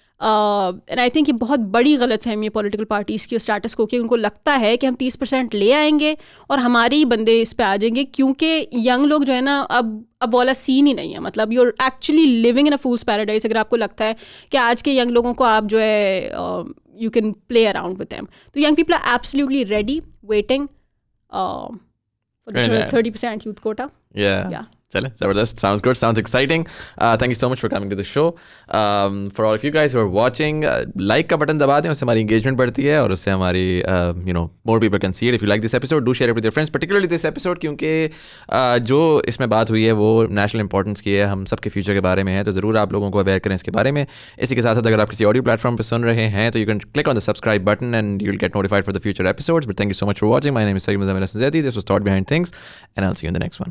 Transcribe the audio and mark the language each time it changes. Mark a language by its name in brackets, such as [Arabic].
[English] and I think [Urdu] یہ بہت بڑی غلط فہمی ہے پولیٹیکل پارٹیز کی اسٹیٹس کو, کہ ان کو لگتا ہے کہ ہم 30% لے آئیں گے اور ہمارے ہی بندے اس پہ آ جائیں گے, کیونکہ ینگ لوگ جو ہے نا اب والا سین ہی نہیں ہے. مطلب [English] you are actually living in a fool's paradise [Urdu] اگر آپ کو لگتا ہے کہ آج کے ینگ لوگوں کو آپ جو ہے [English] You can play around with them. [Urdu] تو [English] Young people are absolutely ready, waiting for the 30% youth quota. Yeah. [Urdu] چلیں زبردست. [English] Sounds good, sounds exciting. Thank you so much for coming to the show. For all of you guys who are watching, like [Urdu] کا button دبا دیں, اس سے ہماری [English] Engagement بڑھتی ہے اور اس سے ہماری more people can see it. If you like this episode, do share it with your friends, particularly this episode, [Urdu] کیونکہ جو اس میں بات ہوئی ہے وہ نیشنل امپورٹنس کی ہے, ہم سب کے فیوچر کے بارے میں ہے, تو ضرور آپ لوگوں کو اویئر کریں اس کے بارے میں. اسی کے ساتھ ساتھ اگر آپ کسی آڈیو پلیٹ فارم پہ سن رہے ہیں تو [English] you can click on the subscribe button and you'll get notified for the future episodes. But thank you so much for watching. My name is Saeed Muzammil Hassan Zaidi. This was Thought Behind Things, and I'll see you in the next one.